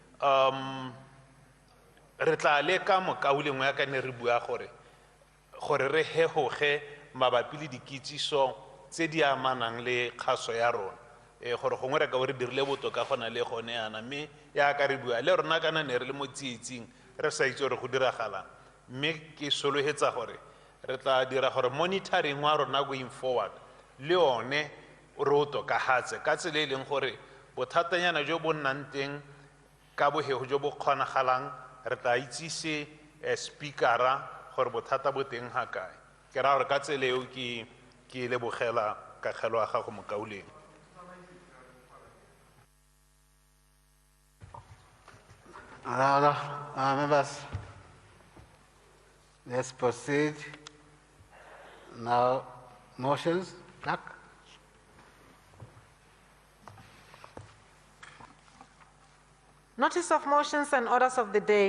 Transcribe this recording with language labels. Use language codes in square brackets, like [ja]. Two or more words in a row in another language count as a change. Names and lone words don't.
[tn] re tla leka mokaulengwe ya ka ne re bua gore re hegoge mabapi le dikitsiso tse di amanang le kgaso ya rona gore gongwe re ka bo re dirile botoka gona le gone yana mme yaka re bua le rona kana ne re le mo tsietsing re sa itse gore go diragalang mme ke sologetsa gore re tla dira gore monitoring wa rona [en] going forward [tn] le one re o tokagatse ka tsela e leng gore bothatanyana jo bo nnang teng ka bogego jo bo kgonagalang re tla itsise speakera gore bothata bo teng ga kae ke ra gore ka tsela eo ke lebogela kagelo ya gago mokauleng [en] Members, let's proceed. Now, motions. Clerk. Notice of motions and orders of the day.